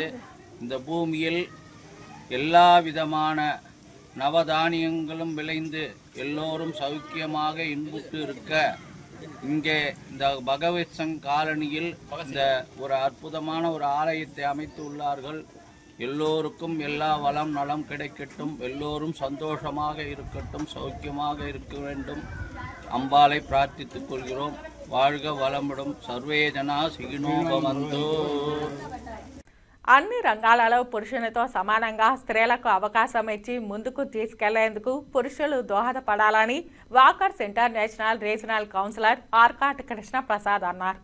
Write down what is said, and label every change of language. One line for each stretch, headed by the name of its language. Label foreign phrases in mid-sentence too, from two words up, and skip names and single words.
Tamil: இந்த பூமியில் எல்லா விதமான நவதானியங்களும் விளைந்து எல்லோரும் சௌக்கியமாக இன்புற்று இருக்க இங்கே இந்த பகவத் சிங் காலனியில் இந்த ஒரு அற்புதமான ஒரு ஆலயத்தை அமைத்து உள்ளார்கள். எல்லோருக்கும் எல்லா வளம் நலம் கிடைக்கட்டும், எல்லோரும் சந்தோஷமாக இருக்கட்டும், சௌக்கியமாக இருக்க வேண்டும். அம்பாளை பிரார்த்தித்துக் கொள்கிறோம். வாழ்க வளமுடன்.
Sanskrit: सर्वे जना सुखिनो भवन्तु.
Telugu: అన్ని రంగాలలో పురుషులతో సమానంగా స్త్రీలకు అవకాశం ఇచ్చి ముందుకు తీసుకెళ్లేందుకు పురుషులు దోహదపడాలని వాకర్స్ ఇంటర్నేషనల్ రీజనల్ కౌన్సిలర్ ఆర్కాట్ కృష్ణప్రసాద్ అన్నారు.